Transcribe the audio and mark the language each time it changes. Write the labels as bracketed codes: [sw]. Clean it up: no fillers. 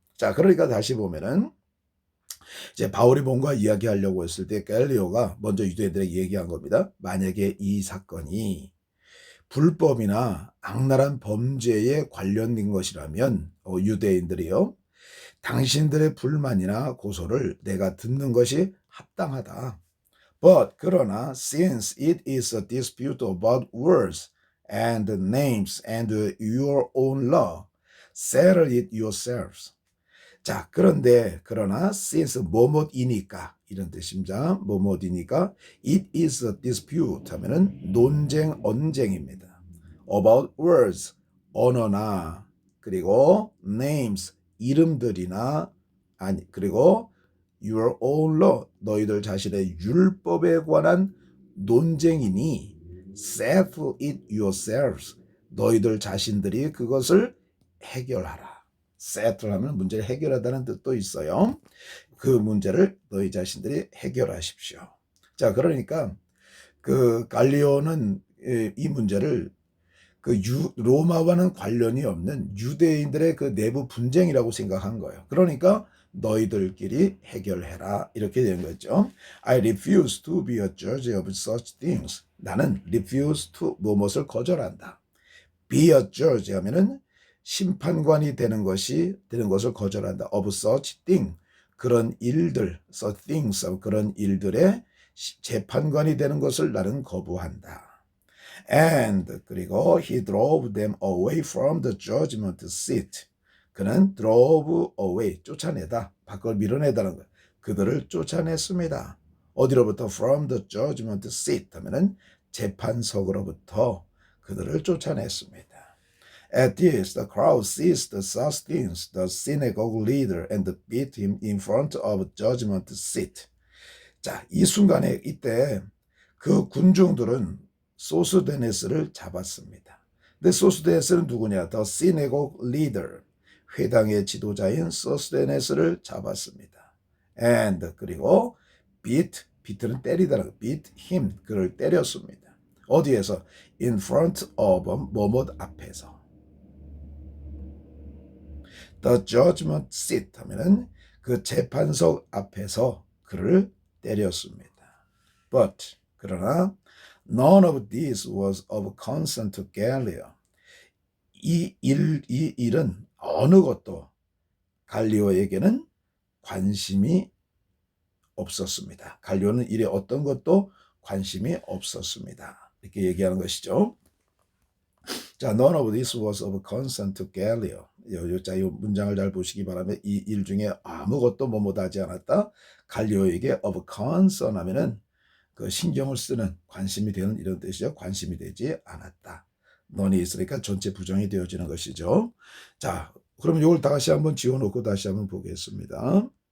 [ko] 자, 그러니까 다시 보면은 이제 바울이 뭔가 이야기하려고 했을 때 갤리오가 먼저 유대인들에게 얘기한 겁니다. 만약에 이 사건이 불법이나 악랄한 범죄에 관련된 것이라면 유대인들이요, 당신들의 불만이나 고소를 내가 듣는 것이 합당하다. [en] But [ko] 그러나 [en] since it is a dispute about words and names and your own law, settle it yourselves. [ko] 자, 그러나 [en] since [ko] 뭐뭐이니까, 이런 뜻입니다. 뭐뭐이니까 [en] it is a dispute [ko] 하면은 논쟁, 언쟁입니다. [en] About words, [ko] 언어나, 그리고 [en] names, [ko] 이름들이나, 아니, 그리고 [en] your own law, [ko] 너희들 자신의 율법에 관한 논쟁이니 [en] settle it yourselves, [ko] 너희들 자신들이 그것을 해결하라. settle 하면 문제를 해결하다는 뜻도 있어요. 그 문제를 너희 자신들이 해결하십시오. 자, 그러니까 그 갈리오는 이 문제를 그 로마와는 관련이 없는 유대인들의 그 내부 분쟁이라고 생각한 거예요. 그러니까 너희들끼리 해결해라 이렇게 된 거죠. [en] I refuse to be a judge of such things. [ko] 나는 [en] refuse to [ko] 무엇을 거절한다. [en] be a judge [ko] 하면은 심판관이 되는 것을 거절한다. [en] of such thing. [ko] 그런 일들, [en] such things, [ko] 그런 일들의 재판관이 되는 것을 나는 거부한다. [en] And [ko] 그리고 [en] he drove them away from the judgment seat. [ko] 그는 [en] drove away, [ko] 쫓아내다, 밖을 밀어내다는 거예요. 그들을 쫓아냈습니다. 어디로부터? [en] From the judgment seat [ko] 하면은 재판석으로부터 그들을 쫓아냈습니다. [en] At this, the crowd seized Sosthenes, the synagogue leader, and beat him in front of the judgment seat. [ko] 자, 이 순간에 이때 그 군중들은 소스데네스를 잡았습니다. 근데 소스데네스는 누구냐? [en] The synagogue leader, [ko] 회당의 지도자인 소스데네스를 잡았습니다. [en] And [ko] 그리고 beat는 때리다는 [en] beat him, [ko] 그를 때렸습니다. 어디에서? [en] In front of [ko] 뭐뭐 앞에서. [en] The judgment seat [ko] 하면은 그 재판석 앞에서 그를 때렸습니다. [en] But [ko] 그러나 [en] none of this was of concern to Gallio. [ko] 이 일은 어느 것도 갈리오에게는 관심이 없었습니다. 갈리오는 일에 어떤 것도 관심이 없었습니다. 이렇게 얘기하는 것이죠. 자, [en] none of this was of concern to Gallio. [ko] 이 문장을 잘 보시기 바라면 이 일 중에 아무것도 뭐뭐하지 않았다. 갈리오에게 [en] of concern [ko] 하면은 그 신경을 쓰는, 관심이 되는 이런 뜻이죠. 관심이 되지 않았다. none이 있으니까 전체 부정이 되어지는 것이죠. 자, 그럼 이걸 다시 한번 지워놓고 다시 한번 보겠습니다.